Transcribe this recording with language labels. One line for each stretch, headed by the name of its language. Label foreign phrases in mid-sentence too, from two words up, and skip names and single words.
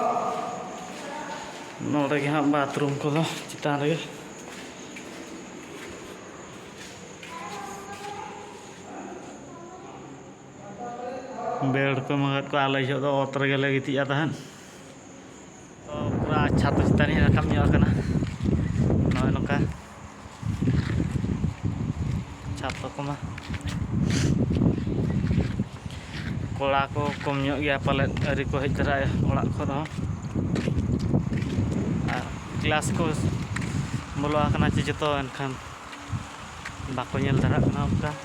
Santali: नोडे के हाँ बाथरूम को दो चितान रे बेड को मगत को आले जो दो ओतर गेले गिति जाता हन तो पूरा अच्छा तो चितान ही रखम ñok कना नय नोका छातो को मा कोड़ा को कम ñok गया पाले अरी को हेज तरा ओड़ा को रहो क्लास को बोलो कना चे जतो एनखान बाको ñel दरा कना उनका